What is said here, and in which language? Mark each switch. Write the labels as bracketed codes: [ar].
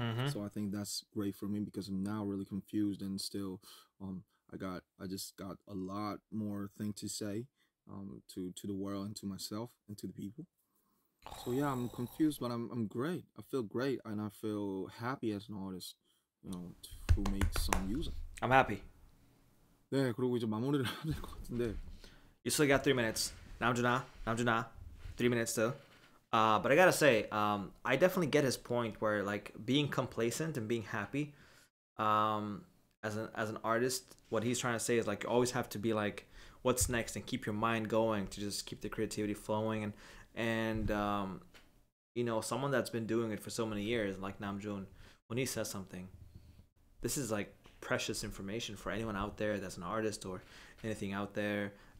[en] So I think that's great for me because I'm now really confused and still I just got a lot more thing to say to the world and to myself and to the people. So yeah, I'm confused, but I'm great. I feel great and I feel happy as an artist, you know, who makes some music. I'm happy. [ko] 네, 그리고 이제 마무리를 해야 될 것 같은데. [en] You still got 3 minutes. 남준아. 3 minutes still. But I gotta say, I definitely get his point where like being complacent and being happy, as an artist, what he's trying to say is like you always have to be like, what's next, and keep your mind going to just keep the creativity flowing, and you know, someone that's been doing it for so many years, like Namjoon, when he says something, this is like precious information for anyone out there that's an artist or anything out there.